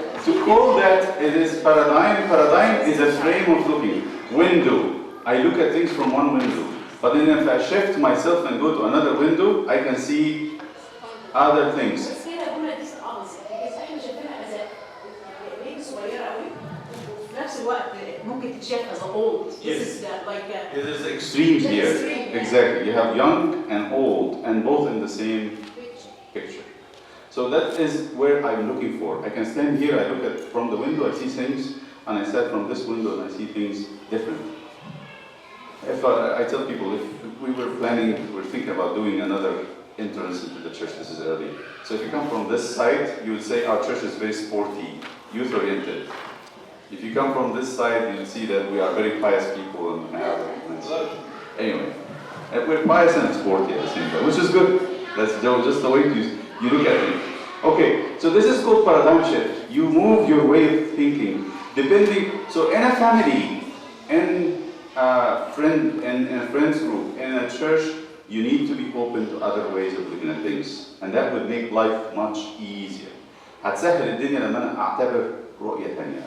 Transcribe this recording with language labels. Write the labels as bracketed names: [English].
[English] To call that it is paradigm. Paradigm is a frame of looking. Window. I look at things from one window. But then if I shift myself and go to another window, I can see other things. [Arabic] بس هنا الجمله دي صعبه [English] because [Arabic] احنا شايفينها as بيبي صغيره قوي وفي نفس الوقت ممكن تتشاف [English] as old. This is like It is extremes here. Exactly. You have young and old, and both in the same picture. So that is where I'm looking for. I can stand here, I look at from the window, I see things, and I stand from this window and I see things different. If I tell people, if we were planning, we're thinking about doing another entrance into the church. This is early. So if you come from this side, you would say our church is very sporty, youth-oriented. If you come from this side, you'll see that we are very pious people and have. Anyway, we're pious and sporty at the same time, which is good. That's just the way you look at it. Okay, so this is called paradigm shift. You move your way of thinking depending. So in a family, in a friend's group, in a church, you need to be open to other ways of looking at things, and that would make life much easier. [Arabic] هتسهل الدنيا لما أنا أعتبر رؤية ثانية.